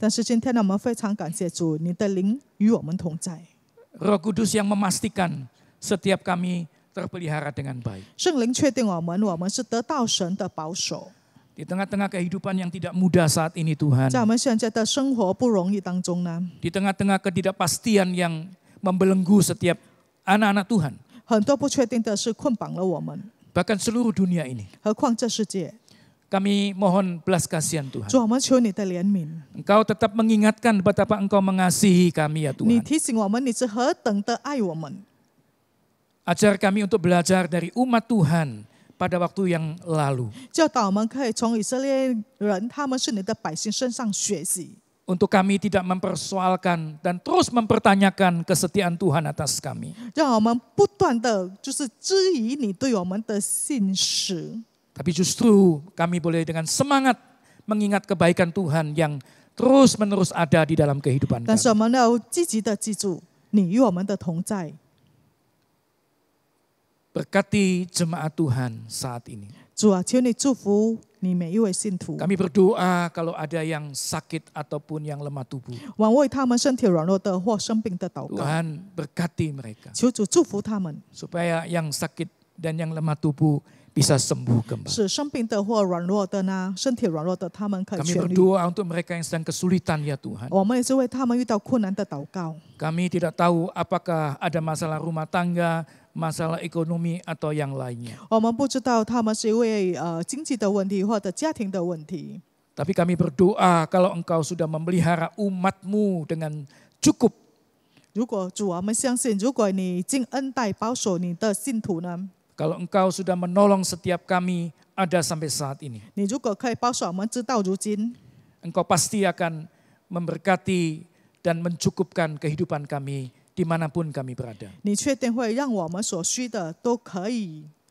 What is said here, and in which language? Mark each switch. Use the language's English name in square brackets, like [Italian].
[Chinese] 但是今天呢，我们非常感谢主，你的灵与我们同在， [Indonesian] Roh Kudus yang memastikan setiap kami terpelihara dengan baik. [Chinese] 圣灵确定我们是得到神的保守。 [Indonesian] Di tengah-tengah kehidupan yang tidak mudah saat ini Tuhan, [Chinese] 在我们现在的生活不容易当中呢， [Indonesian] di tengah-tengah ketidakpastian yang membelenggu setiap anak-anak Tuhan, [Chinese] 很多不确定的事捆绑了我们， [Indonesian] bahkan seluruh dunia ini. [Chinese] 何况这世界。 [Indonesian] Kami mohon belas kasihan Tuhan. [Chinese] 主，我们求你的怜悯， [Indonesian] Engkau tetap mengingatkan betapa Engkau mengasihi kami ya [Chinese] 你 [Indonesian] Tuhan. [Chinese] 提醒我们你是何等的爱我们。 [Indonesian] Ajar kami untuk belajar dari umat Tuhan pada waktu yang lalu. [Chinese] 教导我们可以从以色列人，他们是你的百姓身上学习， [Indonesian] Untuk kami tidak mempersoalkan dan terus mempertanyakan kesetiaan Tuhan atas kami. [Chinese] 让我们不断的就是质疑你对我们的信实。 [Indonesian] Tapi justru kami boleh dengan semangat mengingat kebaikan Tuhan yang terus-menerus ada di dalam kehidupan [Chinese] 但是 [Indonesian] kami. [Chinese] 我们要积极的记住你与我们的同在。 [Indonesian] Berkati jemaat Tuhan saat ini. [Chinese] 主啊，求你祝福你每一位信徒， [Indonesian] Kami berdoa kalau ada yang sakit ataupun yang lemah tubuh. [Chinese] 我为他们身体软弱的或生病的祷告， [Indonesian] Tuhan berkati mereka. [Chinese] 求主祝福他们， [Indonesian] Supaya yang sakit dan yang lemah tubuh bisa sembuh kembali. [Chinese] 使生病的或软弱的呢，身体软弱的他们可以 [Indonesian] Kami [Chinese] 痊愈。 [Indonesian] berdoa untuk mereka yang sedang kesulitan ya Tuhan. [Chinese] 我们也是为他们遇到困难的祷告。 [Indonesian] Kami tidak tahu apakah ada masalah rumah tangga, masalah ekonomi atau yang lainnya. [Chinese] 我们不知道他们是因为经济的问题或者家庭的问题， [Indonesian] Tapi kami berdoa kalau Engkau sudah memelihara umat-Mu dengan cukup. [Chinese] 如果主啊，我们相信，如果你已经恩待保守你的信徒呢， [Indonesian] Kalau Engkau sudah menolong setiap kami ada sampai saat ini. [Chinese] 你如果可以保守我们直到如今， [Indonesian] Engkau pasti akan memberkati dan mencukupkan kehidupan kami dimanapun kami berada. [Chinese] 你确定会让我们所需的都可以